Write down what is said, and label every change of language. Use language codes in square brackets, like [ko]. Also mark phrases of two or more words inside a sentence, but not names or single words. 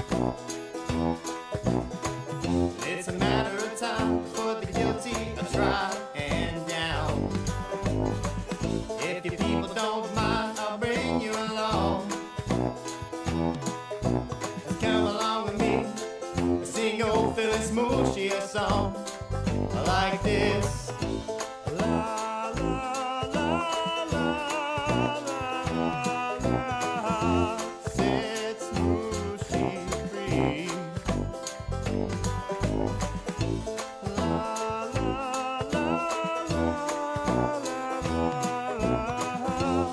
[en] It's a matter of time for the guilty are tried and down. If you people don't mind, I'll bring you along. Come along with me. Sing old Phil and Smooshi a song like this. La la la la la la. Set Smooshi free. La la la la la.